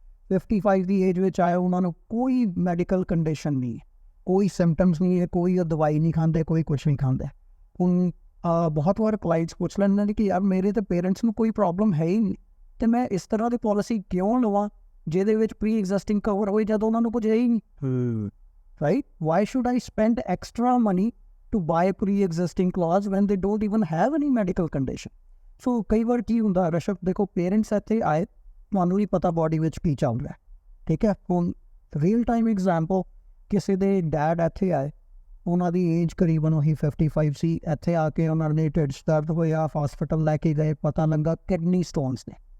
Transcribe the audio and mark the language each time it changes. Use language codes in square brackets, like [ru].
[pa] 55 ਦੀ age ਵਿੱਚ ਆਏ, ਉਹਨਾਂ ਨੂੰ ਕੋਈ ਮੈਡੀਕਲ ਕੰਡੀਸ਼ਨ ਨਹੀਂ ਹੈ, ਕੋਈ ਸਿੰਪਟਮਸ ਨਹੀਂ ਹੈ, ਕੋਈ ਦਵਾਈ ਨਹੀਂ ਖਾਂਦੇ, ਕੋਈ ਕੁਛ ਨਹੀਂ ਖਾਂਦੇ। ਹੁਣ ਬਹੁਤ ਵਾਰ ਕਲਾਇੰਟਸ ਪੁੱਛ ਲੈਂਦੇ ਨੇ ਕਿ ਯਾਰ ਮੇਰੇ ਤਾਂ ਪੇਰੈਂਟਸ ਨੂੰ ਕੋਈ ਪ੍ਰੋਬਲਮ ਹੈ ਹੀ ਨਹੀਂ, ਅਤੇ ਮੈਂ ਇਸ ਤਰ੍ਹਾਂ ਦੀ ਪੋਲਿਸੀ ਕਿਉਂ ਲਵਾਂ ਜਿਹਦੇ ਵਿੱਚ ਪ੍ਰੀ ਐਗਜ਼ਿਸਟਿੰਗ ਕਵਰ ਹੋਏ ਜਦੋਂ ਉਹਨਾਂ ਨੂੰ ਕੁਝ ਹੈ ਹੀ ਨਹੀਂ, right? [en] Why should I spend extra money to buy a pre-existing clause when they don't even have any medical condition? [pa] ਸੋ ਕਈ ਵਾਰ ਕੀ ਹੁੰਦਾ ਰਸ਼ਵ, ਦੇਖੋ ਪੇਰੈਂਟਸ ਇੱਥੇ ਆਏ, ਤੁਹਾਨੂੰ ਵੀ ਪਤਾ ਬੋਡੀ ਵਿੱਚ ਕੀ ਚੱਲ ਰਿਹਾ, ਠੀਕ ਹੈ। ਹੁਣ ਰੀਅਲ ਟਾਈਮ ਐਗਜ਼ਾਮਪਲ, ਕਿਸੇ ਦੇ ਡੈਡ ਇੱਥੇ ਆਏ, ਉਹਨਾਂ ਦੀ ਏਜ ਕਰੀਬਨ ਉਹੀ 55 ਸੀ, ਇੱਥੇ ਆ ਕੇ ਉਹਨਾਂ ਨੇ ਢਿੱਡ 'ਚ ਦਰਦ ਹੋਇਆ, ਹਸਪੀਟਲ ਲੈ ਕੇ ਗਏ, ਪਤਾ ਲੱਗਾ ਕਿਡਨੀ ਸਟੋਨਸ ਨੇ,